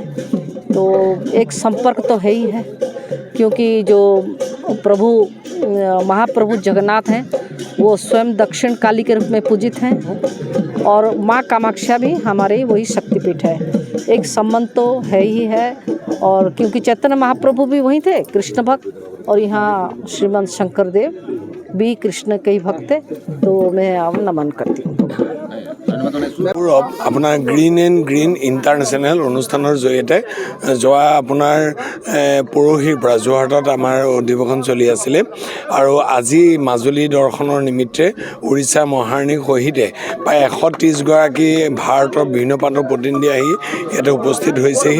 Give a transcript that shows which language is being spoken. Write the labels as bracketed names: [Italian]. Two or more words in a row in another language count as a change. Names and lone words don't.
[Hindi] तो एक संपर्क तो है ही है, क्योंकि जो महाप्रभु जगन्नाथ हैं वो स्वयं दक्षिण काली के रूप में पूजित हैं, और माँ कामाख्या भी हमारे वही शक्तिपीठ है। एक संबंध तो है ही है। और क्योंकि चैतन्य महाप्रभु भी वहीं थे कृष्ण भक्त, और यहाँ श्रीमंत शंकर देव भी कृष्ण के ही भक्त थे, तो मैं अब नमन करती हूँ। [Assamese] আপোনাৰ গ্ৰীণ এণ্ড গ্ৰীণ ইণ্টাৰনেশ্যনেল অনুষ্ঠানৰ জৰিয়তে যোৱা আপোনাৰ পৰহিৰ পৰা যোৰহাটত আমাৰ অধিৱেশন চলি আছিলে, আৰু আজি মাজুলী দৰ্শনৰ নিমিত্তে উৰিষ্যা মহাৰাণীৰ সহিতে প্ৰায় 130গৰাকী ভাৰতৰ বিভিন্ন প্ৰান্তৰ প্ৰতিনিধি আহি ইয়াতে উপস্থিত হৈছেহি।